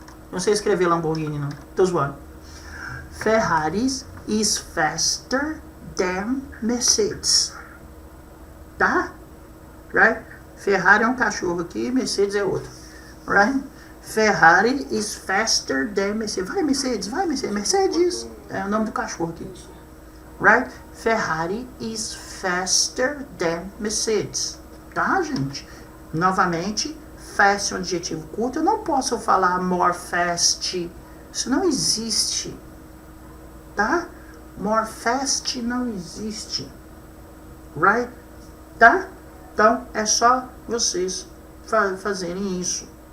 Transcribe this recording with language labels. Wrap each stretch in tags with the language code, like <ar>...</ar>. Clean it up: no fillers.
<pt>Não sei escrever Lamborghini não, tô zoando.</pt> <en>Ferrari is faster than Mercedes. Tá? Right?</en> <pt>Ferrari é um cachorro aqui, Mercedes é outro.</pt> <en>Right? Ferrari is faster than Mercedes.</en> <pt>Vai, Mercedes, vai, Mercedes. Mercedes é o nome do cachorro aqui.</pt> <en>Right? Ferrari is faster than Mercedes.</en> <pt>Tá, gente? Novamente, fast é um adjetivo curto. Eu não posso falar</pt> <en>more fast.</en> <pt>Isso não existe. Tá?</pt> <en>More fast</en> <pt>não existe.</pt> <en>Right?</en> <pt>Tá? Então, é só vocês fazerem isso.</pt>